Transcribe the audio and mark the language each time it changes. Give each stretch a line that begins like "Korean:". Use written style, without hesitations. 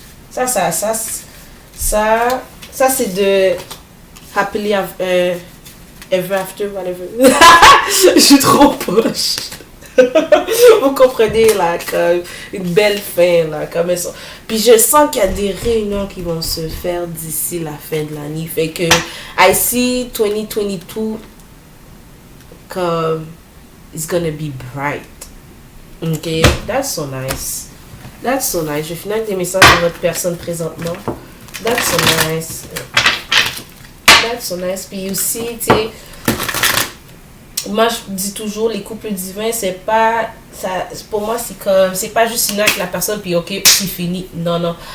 French: Ça, c'est de
English: happily ever after, whatever.
French: Je suis trop poche. Vous comprenez, là, comme une belle fin, là, comme ça. Puis je sens qu'il y a des réunions qui vont se faire d'ici la fin de l'année. Fait que,
English: I see 2022 comme, it's gonna be bright. Ok, that's so nice. That's so nice.
French: Je finis avec des messages de votre personne présentement.
English: That's so nice. That's so nice.
French: Puis aussi, tu sais, moi je dis toujours, les couples divins, c'est pas, ça, pour moi c'est comme, c'est pas juste une avec la personne puis ok, c'est fini. Non, non.